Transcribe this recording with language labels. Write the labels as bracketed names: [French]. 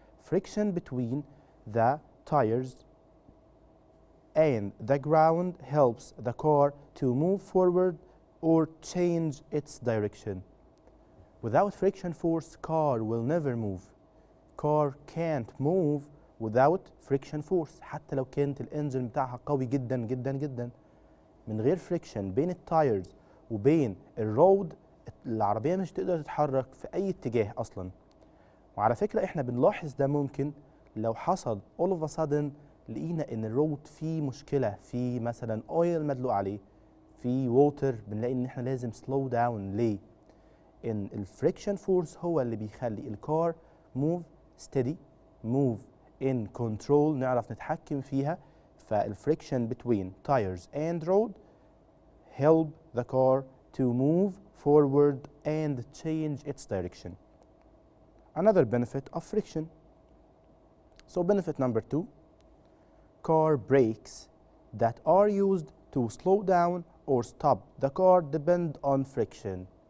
[English] Friction between the tires and the ground helps the car to move forward or change its direction. Without friction force, car will never move. Car can't move without friction force. [Arabic] حتى لو كانت الانجن بتاعها قوي جدا جدا جدا، من غير فريكشن بين التايرز وبين الرود العربية مش تقدر تتحرك في أي اتجاه أصلا. وعلى فكرة احنا بنلاحظ ده ممكن لو حصل [English] all of a sudden [Arabic] لقينا ان الرود فيه مشكلة، في مثلا اويل مدلوق عليه، في ووتر، بنلاقي ان احنا لازم [English] slow down. [Arabic] ليه؟ ان الفريكشن فورس هو اللي بيخلي الكار [English] move steady, move in control، [Arabic] نعرف نتحكم فيها. [English] فالفريكشن between tires and road help the car to move forward and change its direction. Another benefit of friction. So benefit number 2, car brakes that are used to slow down or stop the car depend on friction.